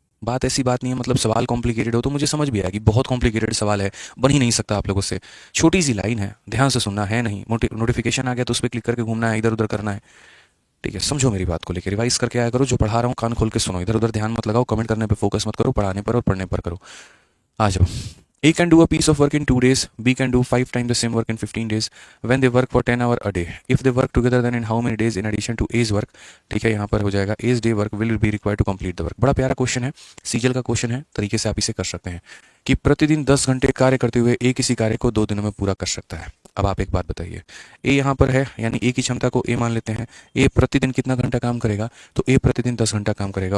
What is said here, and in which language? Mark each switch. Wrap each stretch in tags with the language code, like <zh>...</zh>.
<hi>बात ऐसी बात नहीं है, मतलब सवाल कॉम्प्लिकेटेड हो तो मुझे समझ भी आएगी, बहुत कॉम्प्लिकेटेड सवाल है, बन ही नहीं सकता आप लोगों से। छोटी सी लाइन है, ध्यान से सुनना है, नहीं नोटिफिकेशन आ गया तो उस पर क्लिक करके घूमना है, इधर उधर करना है। ठीक है, समझो मेरी बात को लेकर, रिवाइज करके आया करो, जो पढ़ा रहा हूँ कान खोल के सुनो, इधर उधर ध्यान मत लगाओ, कमेंट करने पर फोकस मत करो, पढ़ाने पर और पढ़ने पर करो। आ जाओ।</hi> <en>A can do a piece of work in 2 days. B can do 5 times the same work in 15 days. When they work for 10 hours a day. If they work together, then in how many days in addition to A's work?</en> <hi>ठीक है, यहाँ पर हो जाएगा</hi> <en>A's day work will be required to complete the work.</en> <hi>बड़ा प्यारा question है, सीजल का क्वेश्चन है, तरीके से आप इसे कर सकते हैं कि प्रतिदिन 10 घंटे कार्य करते हुए एक किसी कार्य को 2 दिनों में पूरा कर सकता है। अब आप एक बात बताइए, ए यहाँ पर है यानी ए की क्षमता को ए मान लेते हैं। ए प्रतिदिन कितना घंटा काम करेगा, तो ए प्रतिदिन 10 घंटा काम करेगा।</hi>